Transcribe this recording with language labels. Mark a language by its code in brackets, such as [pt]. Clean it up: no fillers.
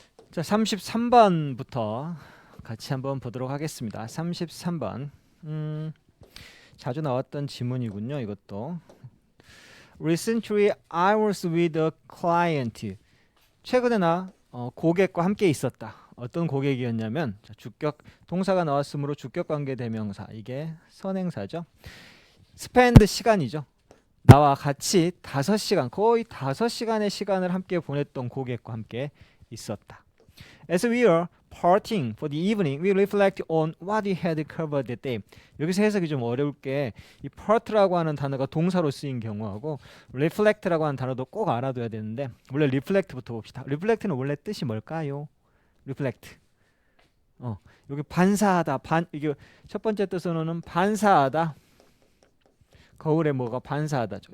[ko] 자, 33번부터 같이 한번 보도록 하겠습니다. 33번. 자주 나왔던 지문이군요. 이것도. [en] Recently, I was with a client. [ko] 최근에 나 고객과 함께 있었다. 어떤 고객이었냐면 주격 동사가 나왔으므로 주격 관계 대명사. 이게 선행사죠. spend 시간이죠. 나와 같이 5시간, 거의 5시간의 시간을 함께 보냈던 고객과 함께 있었다. [en] As we are parting for the evening, we reflect on what we had covered that day. [ko] 여기서 해석이 좀 어려울 게 이 part라고 하는 단어가 동사로 쓰인 경우하고 reflect라고 하는 단어도 꼭 알아둬야 되는데 원래 reflect부터 봅시다. reflect는 원래 뜻이 뭘까요? reflect. 여기 반사하다. 이게 첫 번째 뜻으로는 반사하다. 거울에 뭐가 반사하다죠.